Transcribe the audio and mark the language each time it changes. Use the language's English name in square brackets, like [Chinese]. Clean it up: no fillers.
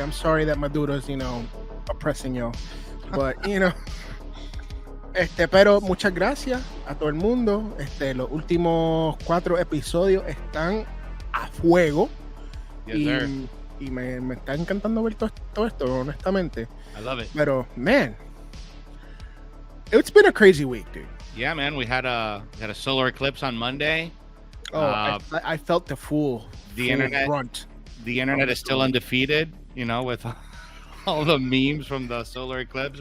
[English] I'm sorry that Maduro's, oppressing you. [Spanish] But, pero muchas gracias a todo el mundo. Los últimos 4 episodios están a fuego. [English] Yes, [Spanish] y me está encantando ver todo esto, honestamente. [English] I love it. Pero, man, it's been a crazy week, dude. Yeah, man. We had a solar eclipse on Monday. Oh, I felt the full internet brunt. The internet is still undefeated, with all the memes from the solar eclipse.